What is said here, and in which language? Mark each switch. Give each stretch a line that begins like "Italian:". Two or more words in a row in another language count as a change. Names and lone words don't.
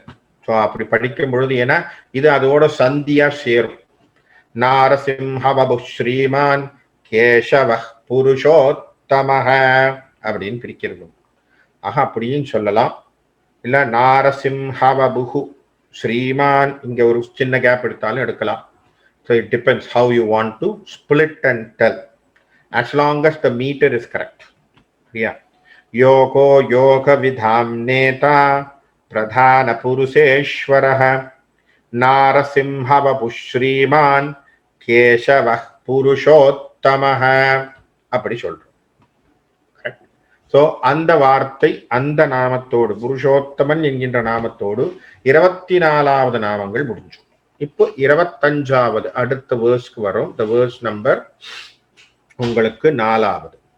Tamil: ஸோ அப்படி படிக்கும் பொழுது ஏன்னா இது அதோட சந்தியா சேரும்.
Sanskrit: नारसिंहवपुः श्रीमान् केशव पुरुषोत्तमः
Tamil: அப்படின்னு பிரிக்கிறது. ஆக அப்படியும் சொல்லலாம். இல்ல
Sanskrit: नारसिंहवपुः श्रीमान्,
Tamil: இங்க ஒரு சின்ன கேப் எடுத்தாலும் எடுக்கலாம்.
English: So it depends how you want to split and tell, as long as the meter is correct. Yeah.
Sanskrit: योगो योग विदां नेता प्रधान पुरुषेश्वरः नारसिंहवपुः श्रीमान् केशवः पुरुषोत्तमः
Tamil: அப்படி சொல்றோம். ஸோ அந்த வார்த்தை அந்த நாமத்தோடு, புருஷோத்தமன் என்கின்ற நாமத்தோடு 24வது நாமங்கள் முடிஞ்சு. இப்போ 25வது அடுத்த வேர்ஸ்க்கு வரும். இந்த வேர்ஸ் நம்பர் உங்களுக்கு 4வது.